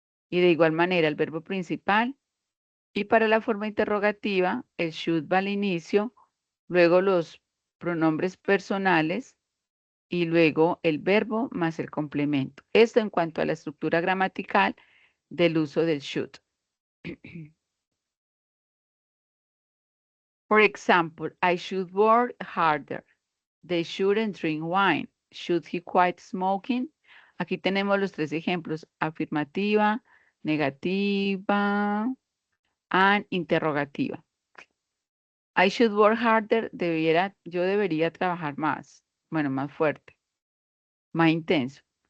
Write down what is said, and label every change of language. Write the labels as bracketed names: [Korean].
[Spanish] Y de igual manera el verbo principal. Y para la forma interrogativa, el should va al inicio, luego los pronombres personales y luego el verbo más el complemento. Esto en cuanto a la estructura gramatical del uso del should. [English] For example, I should work harder. They shouldn't drink wine. Should he quit smoking? [Spanish] Aquí tenemos los tres ejemplos, afirmativa, negativa, and interrogativa. [English] I should work harder, [Spanish] yo debería trabajar más, bueno, más fuerte, más intenso.